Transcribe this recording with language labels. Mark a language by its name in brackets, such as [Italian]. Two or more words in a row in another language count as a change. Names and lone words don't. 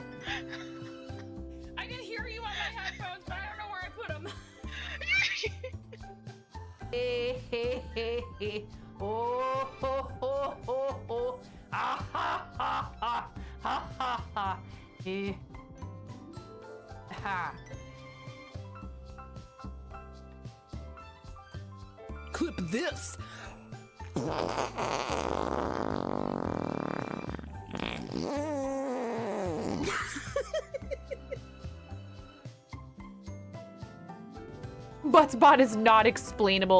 [English] I can hear you on my headphones, but I don't know where I put them. Hey, hey, hey, hey. Oh, ho, ho, ho, ho. Ah, ha, ha, ha. Ha, ha, ha. Hey. Ha. Clip this. Buttspot is not explainable.